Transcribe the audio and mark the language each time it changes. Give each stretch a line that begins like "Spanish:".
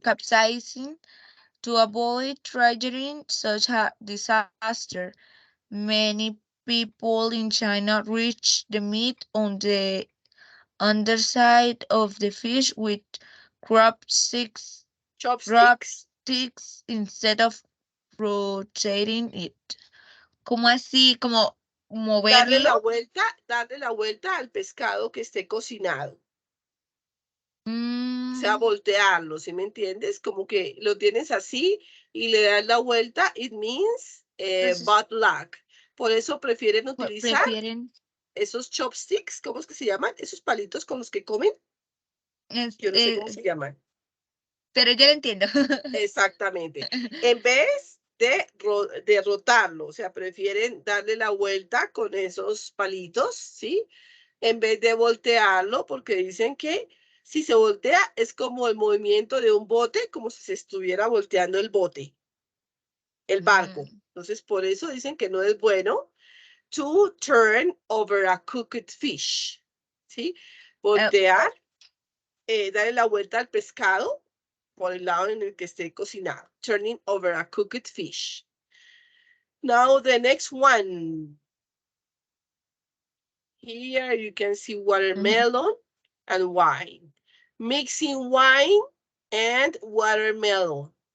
English: capsizing, to avoid triggering such a disaster, many people in China reach the meat on the underside of the fish with chopsticks, Chopsticks. chopsticks instead of rotating it.
Spanish: ¿Cómo así? Como moverlo. Darle la vuelta al pescado que esté cocinado. O sea, Mm, voltearlo, ¿sí me entiendes? Como que lo tienes así y le das la vuelta,
English: it means
Spanish: entonces,
English: bad luck.
Spanish: Por eso prefieren utilizar prefieren. esos chopsticks, ¿cómo es que se llaman? Esos palitos con los que comen, yo no sé cómo se llaman. Pero yo lo entiendo. Exactamente. En vez de rotarlo, o sea, prefieren darle la vuelta con esos palitos, ¿sí? En vez de voltearlo, porque dicen que si se voltea es como el movimiento de un bote, como si se estuviera volteando el bote, el barco. Mm, Entonces, por eso dicen que no es bueno
English: to turn over a cooked fish,
Spanish: ¿sí? oh, Voltear, darle la vuelta al pescado por el lado en el que esté cocinado.
English: Turning over a cooked fish. Now the next one. Here you can see watermelon and wine. Mixing wine and watermelon.